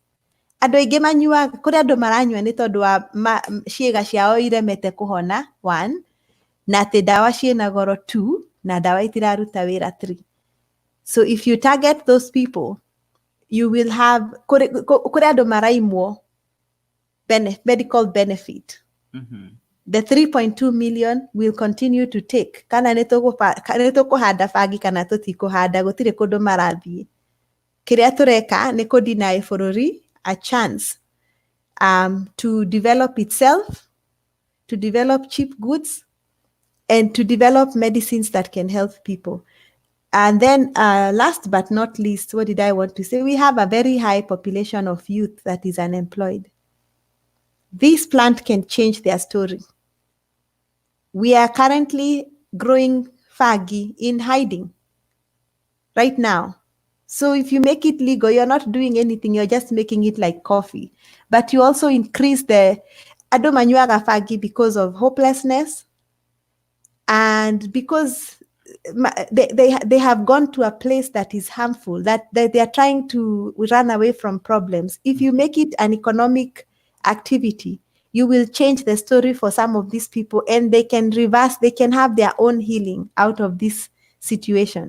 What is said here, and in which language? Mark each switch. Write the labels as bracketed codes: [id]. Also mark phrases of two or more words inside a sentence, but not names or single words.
[ki] Andũ aingĩ manyuaga, kũrĩ andũ maranyua nĩ tondũ wa ciĩga ciao iremete kũhona, 1, na atĩ ndawa ciĩna goro, 2, na ndawa itiraruta wĩra, 3. [en] So if you target those people, you will have [ki] kũrĩ andũ maraimwo [en] medical benefit. The 3.2 million will continue to take. [ki] Kana nĩ tũkũhanda bangi kana tũtikũhanda, gũtirĩ kũndũ marathiĩ. Kĩrĩa tũreka nĩ kũ-deny bũrũri [en] a chance to develop itself, to develop cheap goods, and to develop medicines that can help people. And then last but not least, what did I want to say? We have a very high population of youth that is unemployed. This plant can change their story. We are currently growing bangi in hiding right now. So if you make it legal, you're not doing anything, you're just making it like coffee. But you also increase the [ki] andũ manyuaga bangi [en] because of hopelessness, and because they have gone to a place that is harmful, that they are trying to run away from problems. If you make it an economic activity, you will change the story for some of these people, and they can reverse, they can have their own healing out of this situation.